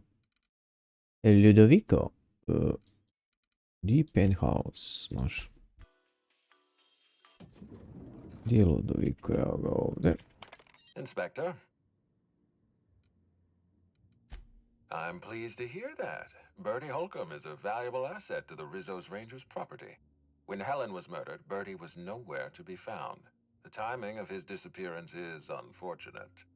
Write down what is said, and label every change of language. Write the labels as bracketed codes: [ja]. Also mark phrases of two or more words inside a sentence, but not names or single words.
[hr] Ludovico. Deep Penthouse, može. Gdje je Ludovico? Evo ga ovdje. [en] Inspector? I'm pleased to hear that. Bertie Holcomb is a valuable asset to the Rizzo's Rangers property. When Helen was murdered, Bertie was nowhere to be found. The timing of his disappearance is unfortunate.